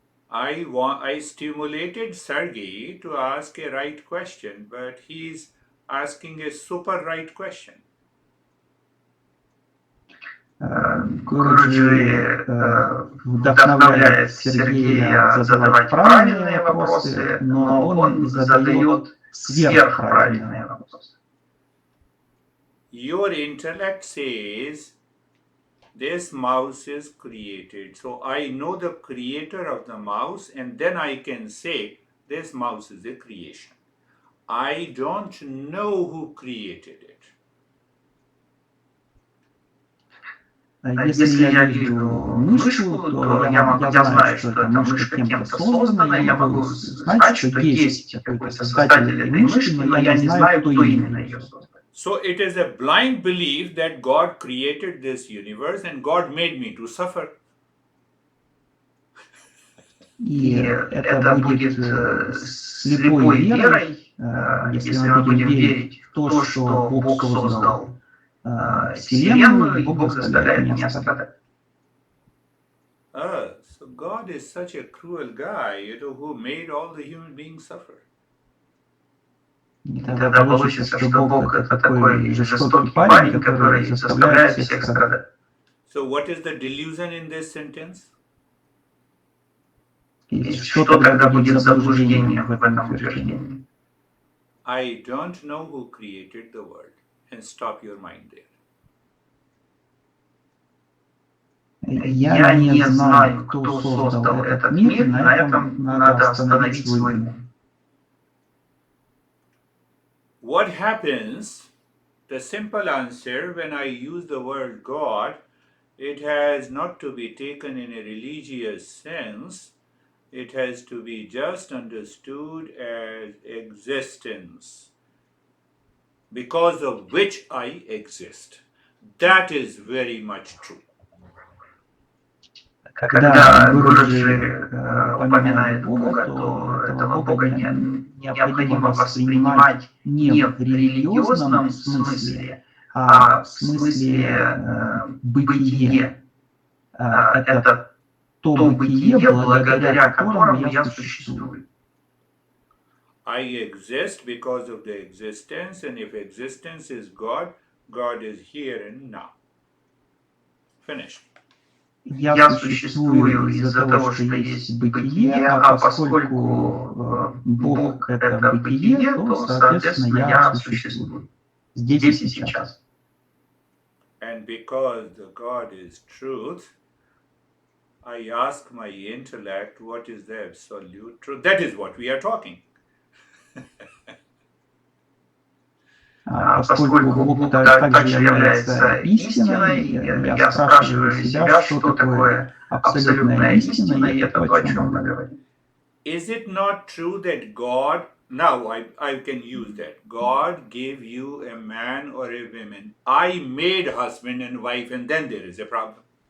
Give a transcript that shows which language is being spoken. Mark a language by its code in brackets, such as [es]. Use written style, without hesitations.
[en] I stimulated Sergey to ask a right question, but he's asking a super right question. [ru] Гуруджи вдохновляет Сергея задавать правильные вопросы, но он задает сверхправильные вопросы. [en] Your intellect says this mouse is created. So I know the creator of the mouse, and then I can say this mouse is a creation. I don't know who created it. [ru] Если я вижу мышку, то я знаю, что эта мышка кем-то создана, я могу знать, что есть какой-то создатель этой мышки, но я не знаю, кто именно ее создал. [en] So it is a blind belief that God created this universe and God made me to suffer. [ru] И это будет слепой верой, если мы будем верить в то, что Бог создал Вселенную, и Бог заставляет меня страдать. [en] So God is such a cruel guy, who made all the human beings suffer. [ru] И тогда получится, что Бог это такой жестокий парень, который заставляет всех страдать. [en] So what is the delusion in this sentence? [ru] И что тогда будет заблуждением в этом утверждении? [en] I don't know who created the world. And stop your mind there. [ru] Я не знаю, кто создал этот мир, на этом надо остановить свой ум. [en] What happens, the simple answer, when I use the word God, it has not to be taken in a religious sense. It has to be just understood as existence, because of which I exist. That is very much true. [ru] Когда Гуруджи упоминает Бога, то этого Бога необходимо воспринимать не в религиозном смысле, а в смысле бытия. Это то бытие, благодаря которому я существую. [en] I exist because of the existence, and if existence is God, God is here and now. Finish. [ru] Я существую из-за того, что есть бытие, а поскольку Бог — это бытие, то, соответственно, я существую здесь и сейчас. [en] And because the God is truth, I ask my intellect, what is the absolute truth? That is what we are talking. [ru] Поскольку Бог также является истиной, я спрашиваю себя, что такое абсолютная истина, и это то, о чем мы говорим. [en] Is it not true that God, now I can use that, God gave you a man or a woman. I made husband and wife, and then there is a problem.